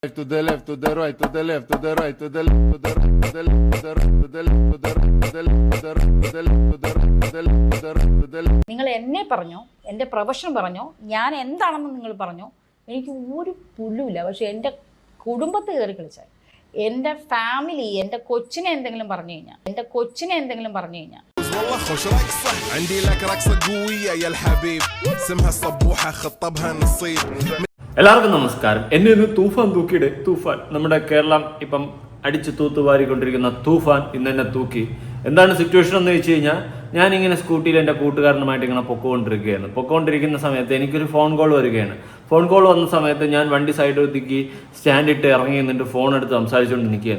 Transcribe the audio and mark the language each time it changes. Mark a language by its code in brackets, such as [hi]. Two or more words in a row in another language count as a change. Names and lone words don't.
[en] To the left, to the right, to the left, to the right, to the left, to the right, to the left, to the right, to the left, to the right, to the left, to the right, to the left, to the right, to the left, to the right, to the left. [ml] നിങ്ങൾ എന്നെ പറഞ്ഞോ, എൻ്റെ പ്രൊഫഷൻ പറഞ്ഞോ, ഞാൻ എന്താണെന്ന് നിങ്ങൾ പറഞ്ഞോ, എനിക്ക് ഒരു പുല്ലുമില്ല. പക്ഷെ എൻ്റെ കുടുംബത്തിൽ കയറി കളിച്ചാൽ, എൻ്റെ ഫാമിലി, എൻ്റെ കൊച്ചിനെ എന്തെങ്കിലും പറഞ്ഞു കഴിഞ്ഞാൽ, [ar] والله خوش رايك صح عندي لك رقصة قوية يا الحبيب اسمها الصبوحة خطبها نصيب. [ml] എല്ലാവർക്കും നമസ്കാരം. എന്നെ ഇന്ന് തൂഫാൻ തൂക്കിയുടെ തൂഫാൻ നമ്മുടെ കേരളം ഇപ്പം അടിച്ച് തൂത്തുവാരിക്കൊണ്ടിരിക്കുന്ന തൂഫാൻ ഇന്ന് എന്നെ തൂക്കി. എന്താണ് സിറ്റുവേഷൻ എന്ന് വെച്ച് കഴിഞ്ഞാൽ, ഞാനിങ്ങനെ സ്കൂട്ടിയിൽ എൻ്റെ കൂട്ടുകാരനുമായിട്ട് ഇങ്ങനെ പൊക്കോണ്ടിരിക്കുന്ന സമയത്ത് എനിക്കൊരു ഫോൺ കോൾ വരികയാണ്. ഫോൺ കോൾ വന്ന സമയത്ത് ഞാൻ വണ്ടി സൈഡ് ഒതുക്കി സ്റ്റാൻഡിട്ട് ഇറങ്ങി നിന്നിട്ട് ഫോൺ എടുത്ത് സംസാരിച്ചുകൊണ്ട് നിൽക്കുകയാണ്.